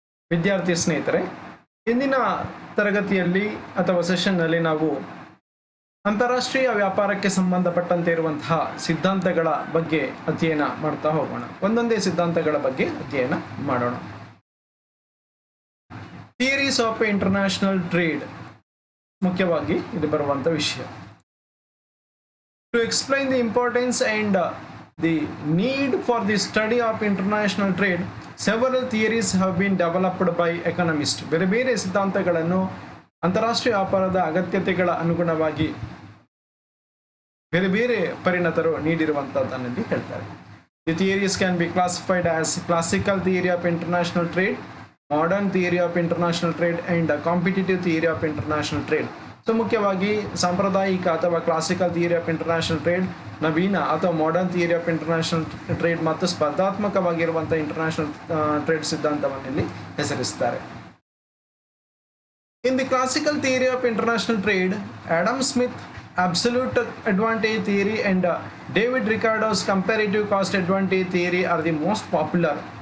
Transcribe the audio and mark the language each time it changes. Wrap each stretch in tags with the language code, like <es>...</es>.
<kn>ವಿದ್ಯಾರ್ಥಿ ಸ್ನೇಹಿತರೆ, ಇಂದಿನ ತರಗತಿಯಲ್ಲಿ ಅಥವಾ ಸೆಷನ್ನಲ್ಲಿ ನಾವು ಅಂತಾರಾಷ್ಟ್ರೀಯ ವ್ಯಾಪಾರಕ್ಕೆ ಸಂಬಂಧಪಟ್ಟಂತೆ ಇರುವಂತಹ ಸಿದ್ಧಾಂತಗಳ ಬಗ್ಗೆ ಅಧ್ಯಯನ ಮಾಡ್ತಾ ಹೋಗೋಣ. ಒಂದೊಂದೇ ಸಿದ್ಧಾಂತಗಳ ಬಗ್ಗೆ ಅಧ್ಯಯನ ಮಾಡೋಣ.</kn> <en>theories of international trade</en> <kn>ಮುಖ್ಯವಾಗಿ ಇದು ಬರುವಂಥ ವಿಷಯ.</kn> <en>To explain the importance and the need for the study of international trade, several theories have been developed by economists.</en> <kn>ಬೇರೆ ಬೇರೆ ಸಿದ್ಧಾಂತಗಳನ್ನು ಅಂತಾರಾಷ್ಟ್ರೀಯ ವ್ಯಾಪಾರದ ಅಗತ್ಯತೆಗಳ ಅನುಗುಣವಾಗಿ ಬೇರೆ ಬೇರೆ ಪರಿಣತರು ನೀಡಿರುವಂಥದ್ದನ್ನು ಹೇಳ್ತಾರೆ.</kn> <en>The theories can be classified as classical theory of international trade, modern theory of international trade and competitive theory of international trade.</en> <kn>So ಮುಖ್ಯವಾಗಿ ಸಾಂಪ್ರದಾಯಿಕ ಅಥವಾ classical theory of international trade, ನವೀನ ಅಥವಾ modern theory of international trade ಮತ್ತು ಸ್ಪರ್ಧಾತ್ಮಕವಾಗಿರುವಂಥ international trade ಸಿದ್ಧಾಂತವನ್ನು ಇಲ್ಲಿ ಹೆಸರಿಸ್ತಾರೆ.</kn> <en>In the classical theory of international trade, Adam Smith absolute advantage theory and David Ricardo's comparative cost advantage theory are the most popular.</en>